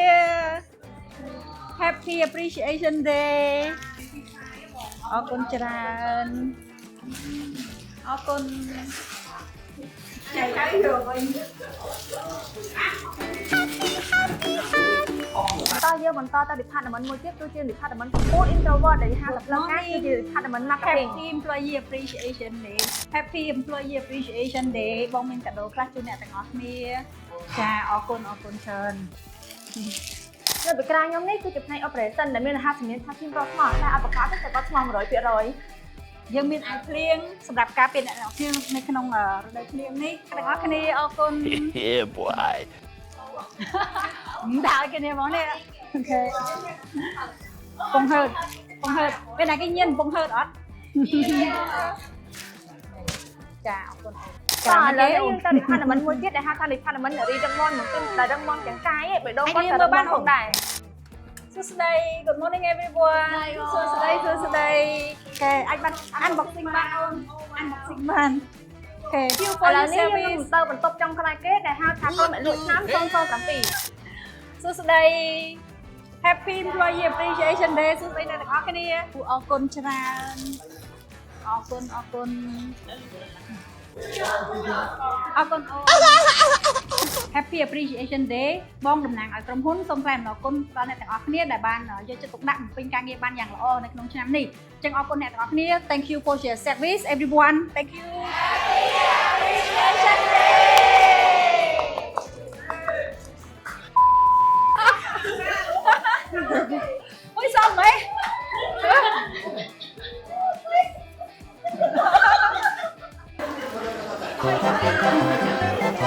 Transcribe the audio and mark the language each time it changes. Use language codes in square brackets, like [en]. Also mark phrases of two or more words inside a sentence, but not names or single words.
[en] Happy Appreciation Day [km] អរគុណច្រើនអរគុណចែកឲ្យយកវិញតើយើងបន្តទៅ department មួយទៀតគឺជា [en] department support introvert [km] ដែលហៅថាផ្លូវការគឺជា [en] department marketing Happy Employee Appreciation Day Happy Employee Appreciation Day [km] បងមានកាដូខ្លះជូនអ្នកទាំងអស់គ្នាចាអរគុណច្រើន នៅពីក្រៅខ្ញុំនេះគឺជាផ្នែក operation ដែលមានរហស្សនាមថា team រកថ្មតែអត់ប្រកាសទេតែគាត់ថ្ម 100% យើងមានអាយភ្លៀងសម្រាប់ការពារអ្នកទាំងអស់គ្នានៅក្នុងរដូវភ្លៀងនេះទាំងអស់គ្នាអរគុណ [en] Yeah boy [km] ដាក់ឲ្យគ្នាហ្មងនេះអូខេពងហឺតពេលណាគេញៀនពងហឺតអត់ចាអរគុណ ចាឥឡូវយើងទៅ department មួយទៀតដែលហៅថា department រីរឹងមាំមិនត្រឹមតែរឹងមាំទាំងកាយទេបេះដូងគាត់ក៏រឹងមាំផងដែរ សួស្តី [en] Good morning everyone [km] សួស្តីអូខេអាចបាន unboxing បានអូន unboxing បានអូខេ ឥឡូវនេះយើងទៅបន្ទប់ចុងក្រោយគេដែលហៅថាក្រុមអ្នកលក់ឆ្នាំ007 សួស្តី [en] Happy Employee Appreciation Day [km] សួស្តីអ្នកទាំងអស់គ្នាអរគុណច្រើនអរគុណអូន [en] Happy Appreciation Day [km] បងតំណាងឲ្យក្រុមហ៊ុនសូមថ្លែងអំណរគុណ ដល់អ្នកទាំងអស់គ្នាដែលបានយកចិត្តទុកដាក់បំពេញការងារបានយ៉ាងល្អនៅក្នុងឆ្នាំនេះអញ្ចឹងអរគុណអ្នកទាំងអស់គ្នា [en] Thank you for your service everyone Thank you Happy Appreciation Day [km] អូយសមហ៎